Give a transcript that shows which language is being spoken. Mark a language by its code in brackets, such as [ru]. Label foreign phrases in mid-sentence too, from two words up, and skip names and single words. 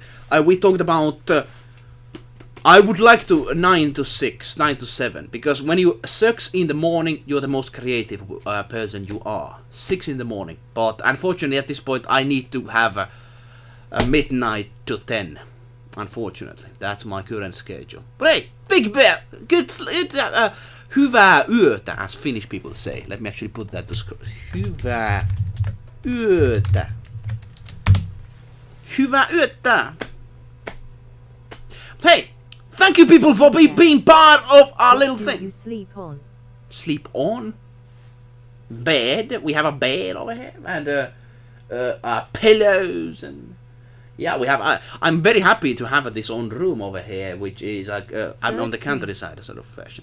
[en] We talked about I would like to 9 to 6, 9 to 7, because when you 6 in the morning, you're the most creative person you are. 6 in the morning, but unfortunately at this point I need to have a midnight to 10. Unfortunately, that's my current schedule. But hey, Big Bear, good [fi] hyvää yötä, [en] as Finnish people say. Let me actually put that to screen. [fi] Hyvää yötä. Hyvää yötä. [en] But hey, thank you people for being part of our little thing. What do you sleep on? Sleep on? Bed. We have a bed over here, and pillows, and yeah, we have. I'm very happy to have this own room over here, which is like I'm on the countryside, sort of fashion.